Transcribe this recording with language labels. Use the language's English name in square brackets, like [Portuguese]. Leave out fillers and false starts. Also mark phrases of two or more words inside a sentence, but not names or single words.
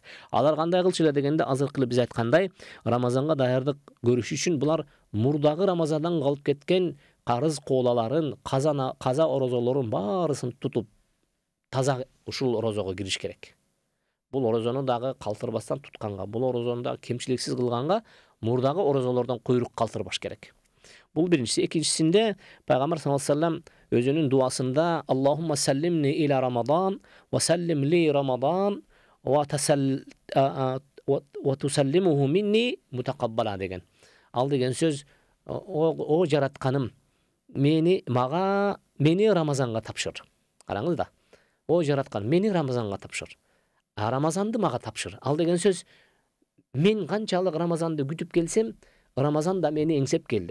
[Kyrgyz] Алар кандай кылчу эле дегенде, азыркы биз айткандай, Рамазанга даярдык көрүш үчүн булар мурдагы Рамазандан калып кеткен карыз коолаларын, каза орозолорун баарысын тутуп, таза ушул орозого кириш керек. Бул орозону дагы калтырбастан тутканга, бул орозону дагы кемчиликсиз кылганга мурдагы орозолордон куйрук калтырбаш керек. Бул биринчиси. Экинчисинде пайгамбар [Arabic] صلى الله عليه وسلم [Kyrgyz] өзүнүн дуасында [Arabic] اللهم سلمني إلى رمضان وسلم لي رمضان وتسلمه مني متقبلا [Kyrgyz] деген. Ал деген сөз, о жаратканым, мени Рамазанга тапшыр. Караңыз да. О жараткан, мени Рамазанга тапшыр. Рамазанды мага тапшыр. Ал деген сөз, мен канчалык Рамазанды күтүп келсем, Рамазан да мени эңсеп келди.